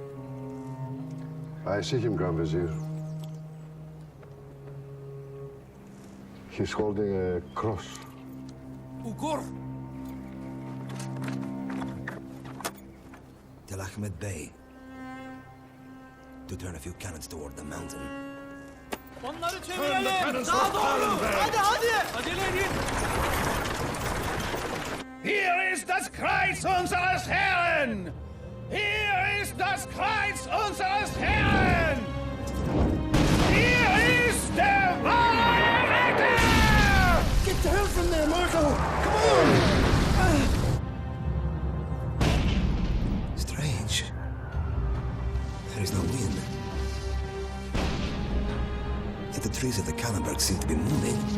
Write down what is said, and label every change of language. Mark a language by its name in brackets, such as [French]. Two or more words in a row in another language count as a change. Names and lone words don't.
[English] I see him, Grand Vizier. He's holding a cross. Ugur! Tell Ahmed Bey to turn a few cannons toward the mountain. [Turkish] Onları çevirelim! Daha doğru! Hadi hadi! Acele edin! [German] Hier ist das Kreuz unseres Herrn! Hier ist das Kreuz unseres Herrn! Hier ist der wahre Retter! [English] Get the hell from there, Marco! Come on! Strange. There is no wind. Yet the trees of the Kellenberg seem to be moving.